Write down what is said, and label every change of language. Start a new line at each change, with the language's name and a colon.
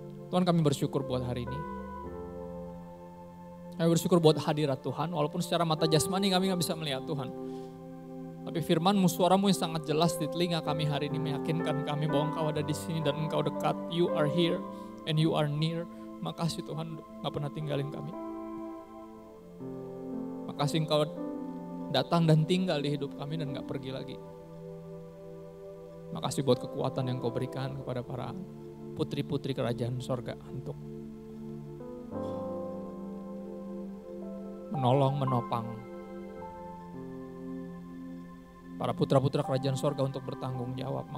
Indonesian: Tuhan, kami bersyukur buat hari ini. Kami bersyukur buat hadirat Tuhan, walaupun secara mata jasmani kami gak bisa melihat Tuhan. Tapi firman-Mu, suara-Mu yang sangat jelas di telinga kami hari ini meyakinkan kami bahwa Engkau ada di sini dan Engkau dekat.
English: You are here and you are near.
Indonesian: Makasih Tuhan gak pernah tinggalin kami. Makasih Engkau datang dan tinggal di hidup kami dan gak pergi lagi. Makasih buat kekuatan yang Kau berikan kepada para putri-putri kerajaan sorga untuk menolong, menopang para putra-putra kerajaan sorga untuk bertanggung jawab.